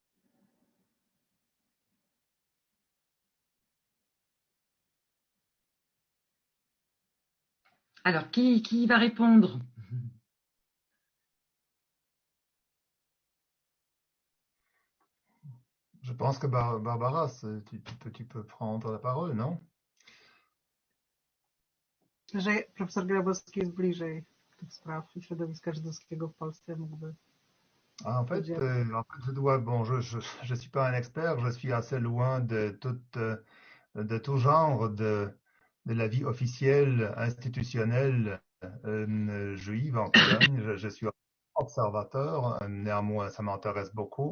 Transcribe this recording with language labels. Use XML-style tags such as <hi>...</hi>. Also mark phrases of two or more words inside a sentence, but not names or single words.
<fr>Alors, qui va répondre? Je pense que Barbara, tu peux prendre la parole, non?</fr> <pl>Że profesor Grabowski jest bliżej tych spraw i środowiska żydowskiego w Polsce, mógłby.</pl> <fr>En fait, je suis pas un expert, je suis assez loin de tout genre de la vie officielle, institutionnelle juive en Pologne. Je suis observateur, néanmoins ça m'intéresse beaucoup.</fr>